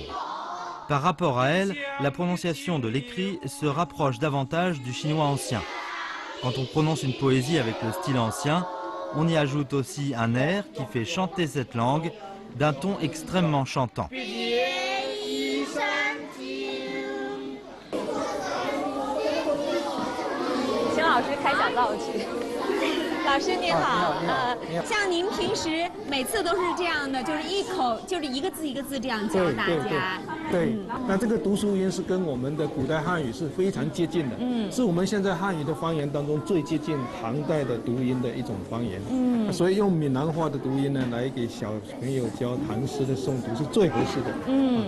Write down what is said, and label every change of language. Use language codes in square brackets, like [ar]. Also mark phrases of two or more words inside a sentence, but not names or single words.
[fr] Par rapport à elle, la prononciation de l'écrit se rapproche davantage du chinois ancien. Quand on prononce une poésie avec le style ancien, on y ajoute aussi un air qui fait chanter cette langue d'un ton extrêmement chantant. [zh] 老师开小灶去， 老师您好，你好像您平时每次都是这样的，就是一口就是一个字一个字这样教大家。对，那这个读书音是跟我们的古代汉语是非常接近的，是我们现在汉语的方言当中最接近唐代的读音的一种方言，所以用闽南话的读音呢，来给小朋友教唐诗的诵读是最合适的。